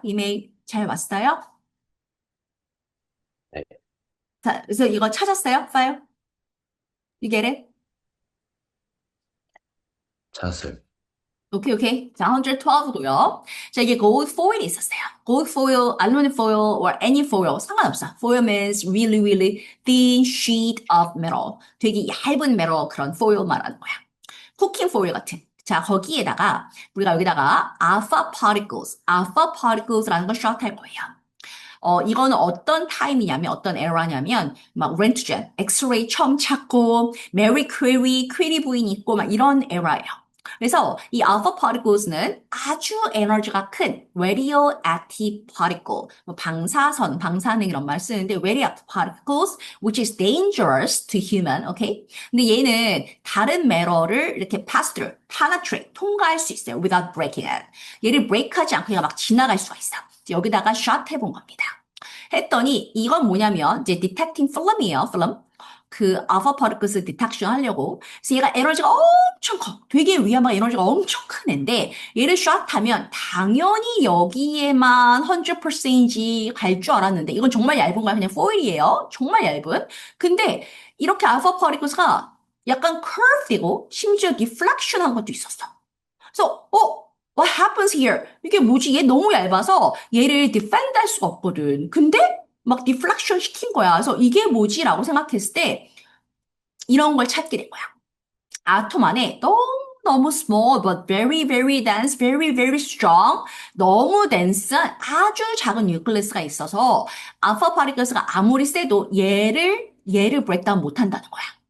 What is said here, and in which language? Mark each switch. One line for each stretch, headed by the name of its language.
Korean: 이메일 잘 왔어요? 네, 자, 그래서 이거 찾았어요?
English: 파일? You get it?
Korean: 찾았어요. 오케이, 오케이. 자, 112고요. 자, 이게 gold foil이 있었어요.
English: gold foil, aluminum foil, or any foil.
Korean: 상관없어.
English: foil means really, really thin sheet of metal.
Korean: 되게 얇은 metal 그런 foil 말하는 거야. 쿠킹 foil 같은. 자, 거기에다가, 우리가 여기다가 alpha particles라는 걸 숏할 거예요. 이거는 어떤 타임이냐면, 어떤 에라냐면, 막, 렌트겐, 엑스레이 처음 찾고, 메리 퀴리 부인 있고, 막 이런 에라예요. 그래서 이 alpha particles는 아주 에너지가 큰 radioactive particle, 뭐 방사능 이런 말 쓰는데
English: radioactive particles, which is dangerous to human, okay?
Korean: 근데 얘는 다른 매러를 이렇게
English: pass through, penetrate,
Korean: 통과할 수 있어요,
English: without breaking it.
Korean: 얘를 break하지 않고 얘가 막 지나갈 수가 있어. 여기다가 shot 해본 겁니다. 했더니 이건 뭐냐면 이제 detecting film이에요, film. 그 alpha particles detection 하려고. 그래서 얘가 에너지가 엄청 커. 되게 위험한 에너지가 엄청 큰 애인데 얘를 shot하면 당연히 여기에만 100%인지 갈 줄 알았는데 이건 정말 얇은 거야. 그냥 foil이에요. 정말 얇은. 근데 이렇게 alpha particles가 약간 curve되고 심지어 deflection 한 것도 있었어.
English: 그래서 what happens here?
Korean: 이게 뭐지? 얘 너무 얇아서 얘를 defend 할 수가 없거든. 근데 막 deflection 시킨 거야. 그래서 이게 뭐지? 라고 생각했을 때 이런 걸 찾게 된 거야. 아톰 안에 너무
English: small but very very dense, very very strong,
Korean: 너무 dense한 아주 작은 뉴클리스가 있어서 알파 파티클스가 아무리 세도 얘를 breakdown 못 한다는 거야.